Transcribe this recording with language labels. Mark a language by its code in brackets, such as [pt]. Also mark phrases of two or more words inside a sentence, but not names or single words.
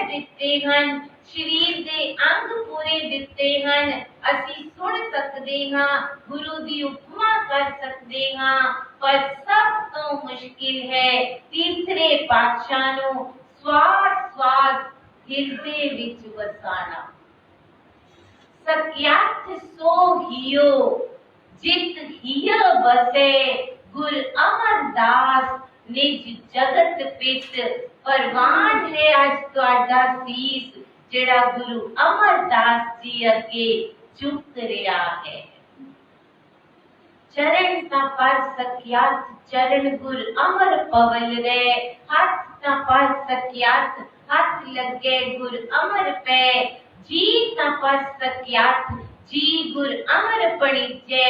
[pa] ਦਿਤੇ ਹਨ ਸ਼ਰੀਰ ਦੇ ਅੰਗ ਪੂਰੇ ਦਿਤੇ ਹਨ ਅਸੀ ਸੁਨ ਸਕਤੇ ਹਾਂ ਗੁਰੂ ਦੀ ਉਪਮਾ ਕਰ ਸਕਤੇ ਹਾਂ ਪਰ ਸਭ ਤੋ ਮੁਸ਼ਕਿਲ ਹੈ ਤੀਸਰੇ ਪਾਤਸ਼ਾਹ ਨੂ ਸ਼੍ਵਾਸ ਸ਼੍ਵਾਸ ਹਿਰਦੇ ਵਿਚ ਵਸਾਨਾ ਸਕਿਆਤ ਸੋ ਹਿਯੋ ਜਿਤ ਬਸੇ ਗੁਰ ਅਮਰਦਾਸ ਨਿਜ ਜਗਤ ਪਿਤ। ਪਰਵਾਨ ਹੈ ਅਜ ਤੁਹਾਡਾ ਸੀਸ ਜੇੜਾ ਗੁਰੂ ਅਮਰਦਾਸ ਜੀ ਅਗੇ ਝੁਕ ਰਹਾ ਹੈ। ਚਰਣ ਤਾ ਪਰ ਸਕਿਆਤ ਚਰਣ ਗੁਰ ਅਮਰ ਪਵਲ ਰੇ। ਹਾਥ ਤਾ ਪਰ ਸਕਿਆਤ ਹਾਥ ਲਗੇ ਗੁਰ ਅਮਰ ਪੇ। ਜੀ ਤਾ ਪਰ ਸਕਿਆਤ ਜੀ ਗੁਰ ਅਮਰ ਪਣੀਜੇ।